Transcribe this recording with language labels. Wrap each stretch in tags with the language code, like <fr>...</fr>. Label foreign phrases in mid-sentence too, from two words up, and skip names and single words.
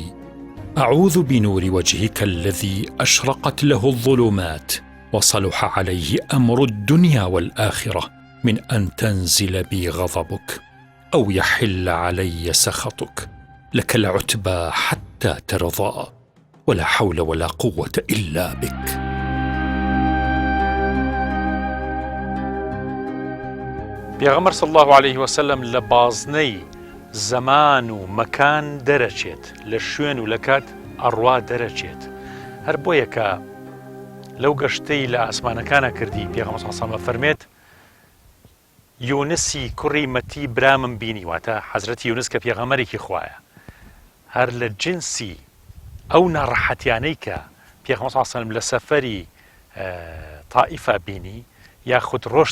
<ar>أعوذ بنور وجهك الذي أشرقت له الظلمات وصلح عليه أمر الدنيا والآخرة من أن تنزل بي غضبك أو يحل علي سخطك. لك العتبى حتى ترضى، ولا حول ولا قوة إلا بك.</ar> <ckb>پێغەمبەر</ckb> <ar>صلی الله عليه وسلم</ar> <ckb>لە بازنەی زەمان و مەکان دەرەچێت، لە شوێن و لە کات ئەڕوا دەرەچێت. هەر بۆیە کە لەو گەشتەی لە ئاسمانەکانە کردی پێغەمبەر</ckb> <ar>صلی الله عليه وسلم</ar> <ckb>فەرمێت یونسی کوڕی مەتی برامم بینی واتە حەزرەتی یونس کە پێغەمبەرێکی خوایە هەر لە جنسی ئەو ناڕەحەتیانەی کە پێغەمبەر</ckb> <ar>صلی الله علیه و سلم</ar> <ckb>لە سەفەری تائیفە بینی یاخود ڕۆشت</ckb>